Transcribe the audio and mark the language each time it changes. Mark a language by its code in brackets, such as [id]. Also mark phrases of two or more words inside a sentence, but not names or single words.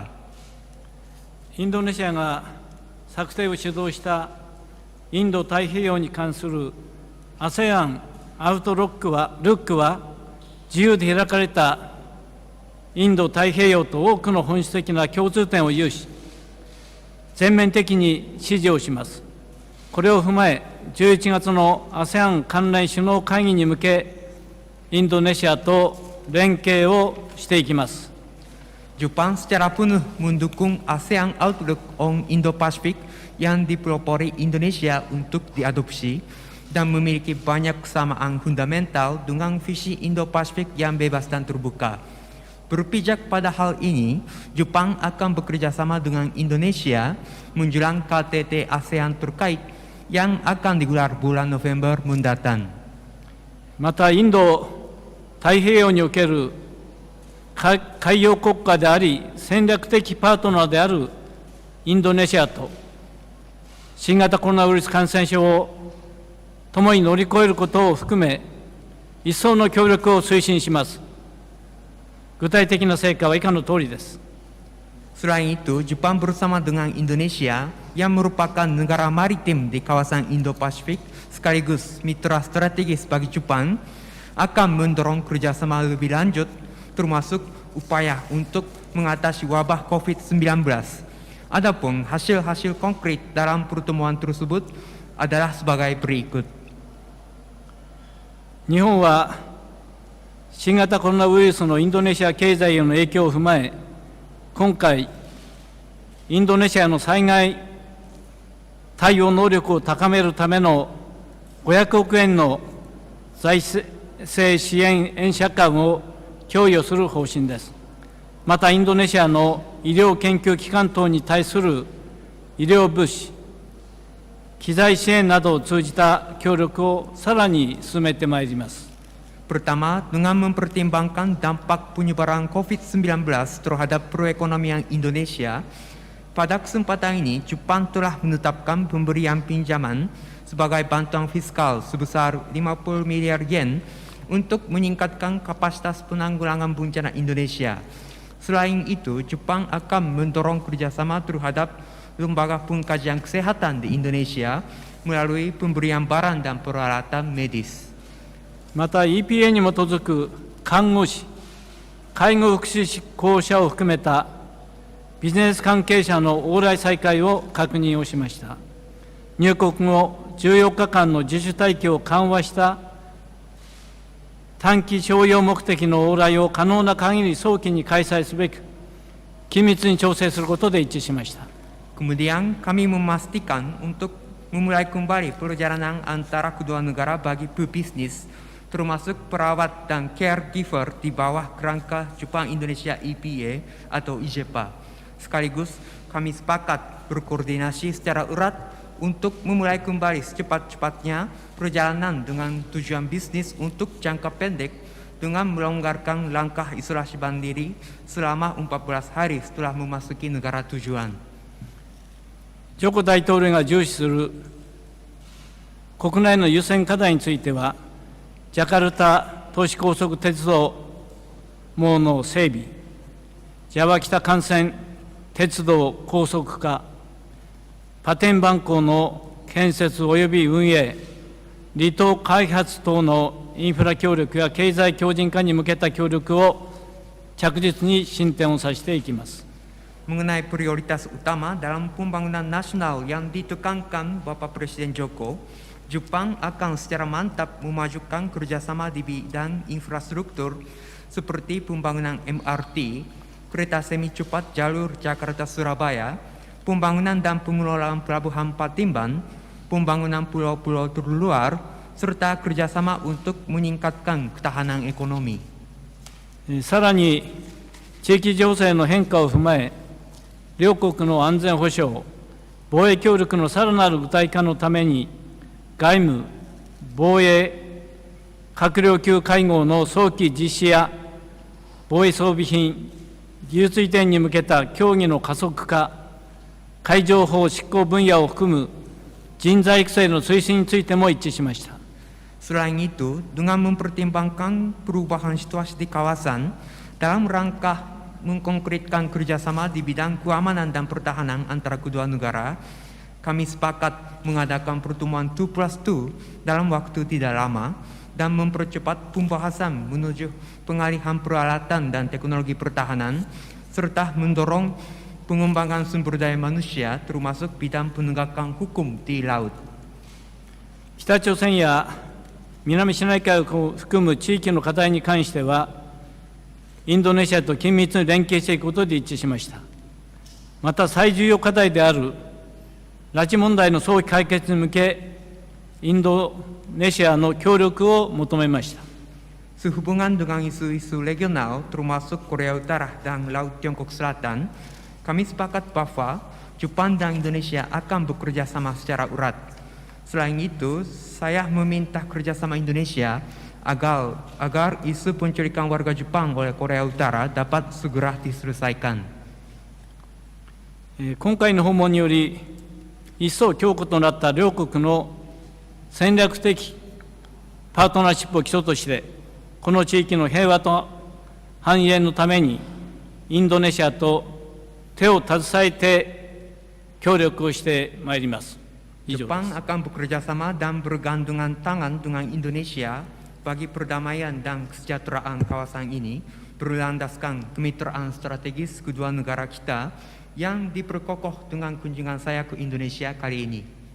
[ja] インドネシアが策定を主導したインド太平洋に関する ASEAN アウトロックは自由で開かれたインド太平洋と多くの本質的な共通点を有し、全面的に支持をします。これを踏まえ、11月の ASEAN 関連首脳会議に向け、インドネシアと連携をしていきます。 [id] Jepang secara penuh mendukung ASEAN Outlook on Indo-Pasifik yang dipelopori Indonesia untuk diadopsi dan memiliki banyak kesamaan fundamental dengan visi Indo-Pasifik yang bebas dan terbuka. Berpijak pada hal ini, Jepang akan bekerja sama dengan Indonesia menjelang KTT ASEAN terkait yang akan digelar bulan November mendatang. [ja] また、インド太平洋における海洋国家であり、戦略的パートナーであるインドネシアと、新型コロナウイルス感染症を共に乗り越えることを含め、一層の協力を推進します。具体的な成果は以下の通りです。 [id] Selain itu, Jepang bersama dengan Indonesia yang merupakan negara maritim di kawasan Indo-Pasifik sekaligus mitra strategis bagi Jepang akan mendorong kerjasama lebih lanjut termasuk upaya untuk mengatasi wabah COVID-19. Adapun hasil-hasil konkret dalam pertemuan tersebut adalah sebagai berikut. [ja] 日本は新型コロナウイルスのインドネシア経済への影響を踏まえ、今回、インドネシアの災害対応能力を高めるための500億円の財政支援円借款を供与する方針です。また、インドネシアの医療研究機関等に対する医療物資、機材支援などを通じた協力をさらに進めてまいります。 [id] Pertama, dengan mempertimbangkan dampak penyebaran COVID-19 terhadap perekonomian Indonesia, pada kesempatan ini Jepang telah menetapkan pemberian pinjaman sebagai bantuan fiskal sebesar 50 miliar yen untuk meningkatkan kapasitas penanggulangan bencana Indonesia. Selain itu, Jepang akan mendorong kerjasama terhadap lembaga pengkajian kesehatan di Indonesia melalui pemberian barang dan peralatan medis. [ja] また EPA に基づく看護師、介護福祉士候補者を含めたビジネス関係者の往来再開を確認をしました。入国後14日間の自主待機を緩和した短期商用目的の往来を可能な限り早期に開催すべく、緊密に調整することで一致しました。 [id] Kemudian kami memastikan untuk memulai kembali perjalanan antara kedua negara bagi pebisnis, termasuk perawat dan caregiver di bawah kerangka Jepang Indonesia EPA atau IJEPA. Sekaligus kami sepakat berkoordinasi secara erat untuk memulai kembali secepat-cepatnya perjalanan dengan tujuan bisnis untuk jangka pendek dengan melonggarkan langkah isolasi mandiri selama 14 hari setelah memasuki negara tujuan. [ja] ジョコ大統領が重視する国内の優先課題については、ジャカルタ都市高速鉄道網の整備、ジャワ北幹線鉄道高速化、パテンバン港の建設及び運営、離島開発等のインフラ協力や経済強靭化に向けた協力を着実に進展をさせていきます。 [id] Mengenai prioritas utama dalam pembangunan nasional yang ditekankan Bapak Presiden Joko, Jepang akan secara mantap memajukan kerjasama di bidang infrastruktur seperti pembangunan MRT, kereta semi cepat jalur Jakarta-Surabaya, pembangunan dan pengelolaan pelabuhan Patimban, pembangunan pulau-pulau terluar, serta kerjasama untuk meningkatkan ketahanan ekonomi. [ja] さらに地域情勢の変化を踏まえ、両国の安全保障、防衛協力のさらなる具体化のために、外務・防衛閣僚級会合の早期実施や、防衛装備品、技術移転に向けた協議の加速化、海上法執行分野を含む人材育成の推進についても一致しました。 [id] Selain itu, dengan mempertimbangkan perubahan situasi di kawasan, dalam rangka mengkonkretkan kerjasama di bidang keamanan dan pertahanan antara kedua negara, kami sepakat mengadakan pertemuan 2+2 dalam waktu tidak lama dan mempercepat pembahasan menuju pengalihan peralatan dan teknologi pertahanan, serta mendorong pengembangan sumber daya manusia termasuk bidang penegakan hukum di laut. [ja] 北朝鮮や南シナ海を含む地域の課題に関しては、インドネシアと緊密に連携していくことで一致しました。また最重要課題である拉致問題の早期解決に向け、インドネシアの協力を求めました。 [id] Sehubungan dengan isu-isu regional termasuk Korea Utara dan Laut Tiongkok Selatan, kami sepakat bahwa Jepang dan Indonesia akan bekerja sama secara erat. Selain itu, saya meminta kerjasama Indonesia agar isu penculikan warga Jepang oleh Korea Utara dapat segera diselesaikan. [ja] 今回の訪問により、一層強固となった両国の戦略的パートナーシップを基礎として、この地域の平和と繁栄のために、インドネシアと手を携えて協力をしてまいります。 [id] Jepang akan bekerja sama dan bergandengan tangan dengan Indonesia bagi perdamaian dan kesejahteraan kawasan ini berlandaskan kemitraan strategis kedua negara kita yang diperkokoh dengan kunjungan saya ke Indonesia kali ini.